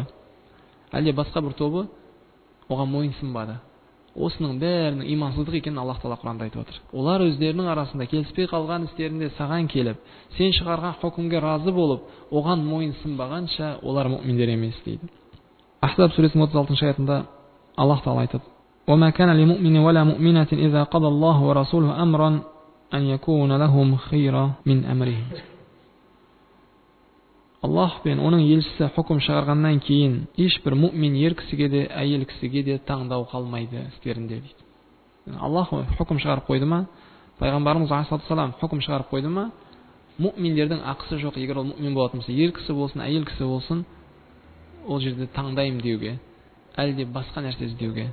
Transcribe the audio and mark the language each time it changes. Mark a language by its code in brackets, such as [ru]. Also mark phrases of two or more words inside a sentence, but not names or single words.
[kk] Әлде басқа бір тобы оған мойынсынбады. Осының бәрінің имансыздық екенін Аллах Тағала Құранда айтып отыр. Олар өздерінің арасында келіспей қалған істерінде саған келіп, сен шығарған хукімге разы болып, оған мойынсынбағанша, олар мүминдер емес дейді. Ахзаб сүресінің 36-шы аятында Аллах Тағала айтады: [ar] وَمَا كَانَ لِمُؤْمِنٍ وَلَا مُؤْمِنَةٍ إِذَا قَضَى اللَّهُ وَرَسُولُهُ أَمْرًا أَنْ يَكُونَ لَهُمْ خِيرَةٌ مِنْ أَمْرِهِمْ. [kk] Аллах пен оның елшісі хукм шығарғаннан кейін ешбір мұъмин ер кісіге де, әйел кісіге де таңдау қалмайды істерінде дейді. Аллах хукм шығарып қойды ма, пайғамбарымыз [ar] عليه الصلاة والسلام [kk] хукм шығарып қойды ма, мұъминдердің ақысы жоқ. Егер ол мұъмин болатын болса, ер кісі болсын, әйел кісі болсын, ол жерде таңдаймын деуге, әлде басқа нәрсе іздеуге.